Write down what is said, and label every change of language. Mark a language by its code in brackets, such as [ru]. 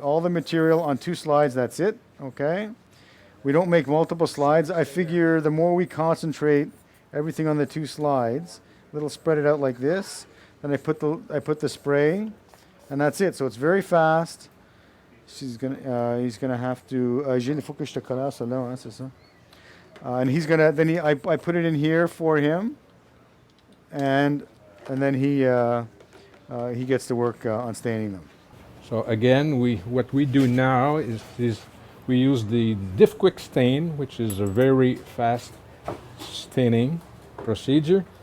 [en] All the material on 2 slides, that's it. Okay? We don't make multiple slides. I figure the more we concentrate everything on the 2 slides, it'll spread it out like this. Then I put the spray, and that's it. So it's very fast. He's gonna have to. [fr] Il faut que je te colle ça là, hein, c'est ça. [en] And he's gonna. Then I put it in here for him, and then he gets to work on staining them. So again, what we do now is we use the Diff Quick Stain, which is a very fast staining procedure.